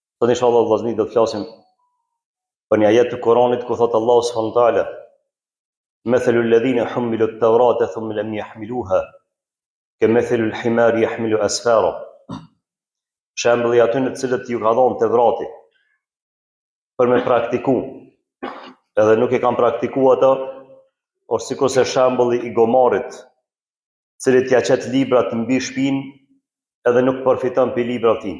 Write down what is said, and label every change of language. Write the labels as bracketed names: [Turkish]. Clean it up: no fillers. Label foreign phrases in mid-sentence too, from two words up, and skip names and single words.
[Albanian] Sot inshallah vllazni do të flasim për një ajet të Kuranit ku thot Allahu [Arabic] سبحانه وتعالى: "مثل الذين حملوا التوراة ثم لم يحملوها كمثل الحمار يحمل أسفارا." [Albanian] Shembulli aty në të cilët ju ka dhënë Tevrati për me praktiku, edhe nuk e kanë praktikuar ato, ose sikurse shembulli i gomarit, i cili t'ia çet librat mbi shpinë edhe nuk përfiton për librat tim.